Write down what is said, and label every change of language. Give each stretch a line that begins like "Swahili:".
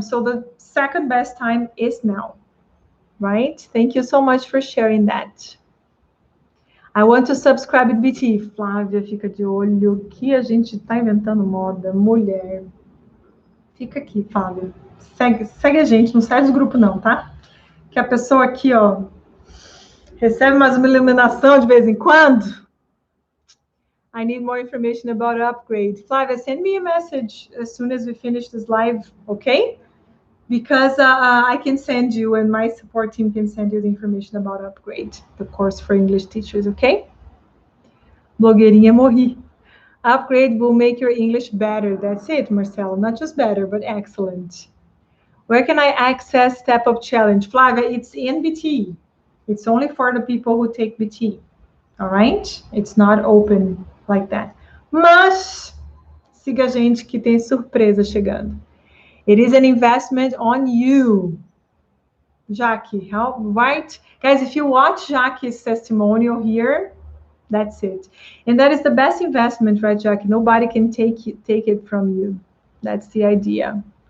English: So the second best time is now, right? Thank you so much for sharing that. I want to subscribe at BT.
Portuguese: Flávia, fica de olho que a gente tá inventando moda, mulher. Fica aqui, Flávia. Segue a gente, não sai do grupo não, tá? Que a pessoa aqui, ó, recebe mais uma iluminação de vez em quando.
English: I need more information about upgrade. Flávia, send me a message as soon as we finish this live, okay? Because I can send you, and my support team can send you the information about upgrade, the course for English teachers, okay?
Portuguese: Blogueirinha, morri.
English: Upgrade will make your English better. That's it, Marcelo. Not just better, but excellent. Where can I access Step Up Challenge? Flávia, it's in BT. It's only for the people who take BT. All right? It's not open like that.
Portuguese: Mas, siga a gente que tem surpresa chegando.
English: It is an investment on you. Jackie, help, right? Guys, if you watch Jackie's testimonial here, that's it. And that is the best investment, right, Jackie? Nobody can take it from you. That's the idea.